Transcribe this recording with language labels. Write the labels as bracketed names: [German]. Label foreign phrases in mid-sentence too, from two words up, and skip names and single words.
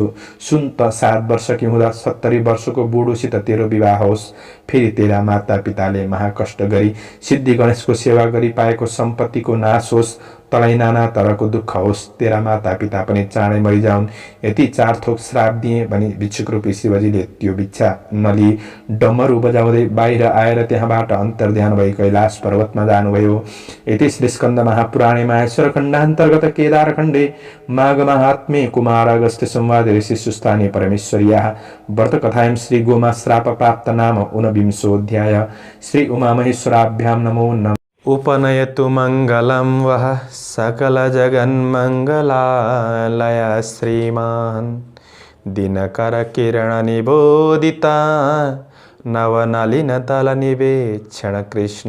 [Nepali] सुन त 7 वर्षकी हुँदा 70 वर्षको बुढोसित तेरो विवाह होस्, फेरि तेरा माता पिताले महाकष्ट गरी सिद्धि गणेशको सेवा गरी पाएको सम्पत्तिको नाश होस्, तँलाई नाना तरको दुःख होस्, तेरा माता पिता पनि चाँडै मरिजाउन्। यति 4 थोक श्राप दिए भनी भिक्षुक रूपी शिवजीले त्यो भिक्षा नलिई डमरू बजाउँदै बाहिर आएर त्यहाँबाट अन्तर्ध्यान भई कैलाश पर्वतमा जानुभयो। [Sanskrit] यति श्री स्कन्द महापुराणे माहेश्वर खण्डान्तर्गत केदारखण्डे माघ महात्म्ये कुमार अगस्त्य संवादे ऋषि सुस्थाने परमेश्वर्याः व्रतकथायां श्री गोमा श्राप प्राप्त नाम ऊनविंशोऽध्याय। श्री उमामहेश्वराभ्यां नमो नमः। उपनयतु मङ्गलं वः सकलजगन्मङ्गलालय श्रीमान् दिनकरकिरणनिबोधिता नवनलिनतलनिवेक्षण कृष्ण।